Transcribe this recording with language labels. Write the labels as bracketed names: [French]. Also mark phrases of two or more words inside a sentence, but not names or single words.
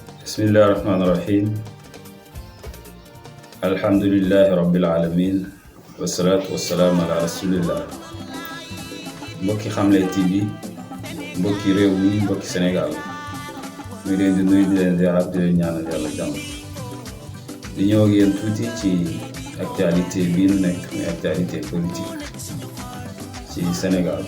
[Arabic] بسم الله الرحمن الرحيم. الحمد لله رب العالمين. والصلاة والسلام على رسول الله. [Wolof] Mbokki Xamle TV, mbokki réew mi, mbokki Sénégal. ñu leen di nuyu di leen ziar di leen ñaanal yàlla jàmm. di ñëw ak yéen tuuti ci actualité bii nu nekk muy [French] actualité politique [Wolof] ci Sénégal.